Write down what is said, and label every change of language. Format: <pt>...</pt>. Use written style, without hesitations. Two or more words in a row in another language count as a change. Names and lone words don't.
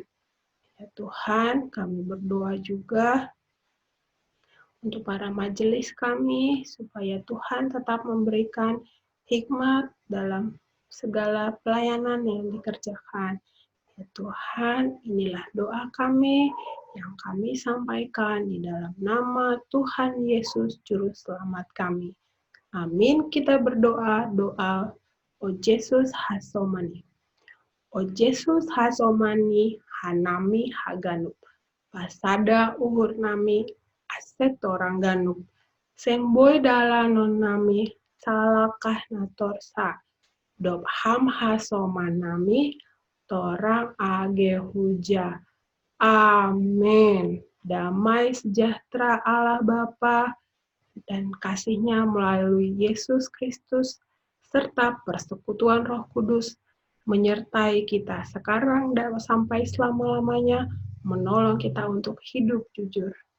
<id>Ya Tuhan, kami berdoa juga untuk para majelis kami, supaya Tuhan tetap memberikan hikmat dalam segala pelayanan yang dikerjakan. Ya Tuhan, inilah doa kami yang kami sampaikan di dalam nama Tuhan Yesus Juru Selamat kami. Amin. Kita berdoa, doa O Yesus hasomani.</id> <bts>O Yesus hasomani hanami haganuk. Pasada uhur nami asetorang ganuk. Semboy dalanon nami salakah natorsa. Dob ham hasomanami torang age huja.</bts> <id>Amin. Damai sejahtera Allah Bapa dan kasih-Nya melalui Yesus Kristus serta persekutuan Roh Kudus menyertai kita sekarang dan sampai selama-lamanya, menolong kita untuk hidup jujur.</id>